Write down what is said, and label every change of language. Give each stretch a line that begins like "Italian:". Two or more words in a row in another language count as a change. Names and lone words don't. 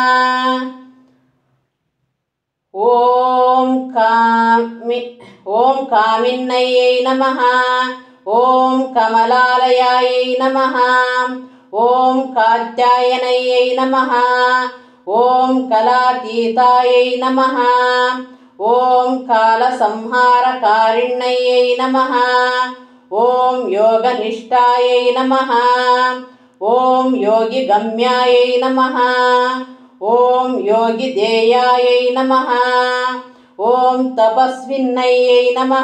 Sanskrit: ओम कामिन्यै नमः। ओम कमलालयायै नमः। ओम कात्यायन्यै नमः। ओम कलातीतायै नमः। ఓం కాలసంహారకారిణ్యై నమః. ఓం యోగనిష్టాయై నమః. ఓం యోగిగమ్యాయై నమః. ఓం యోగిదేయాయై నమః. ఓం తపస్విన్నయ్యై నమః.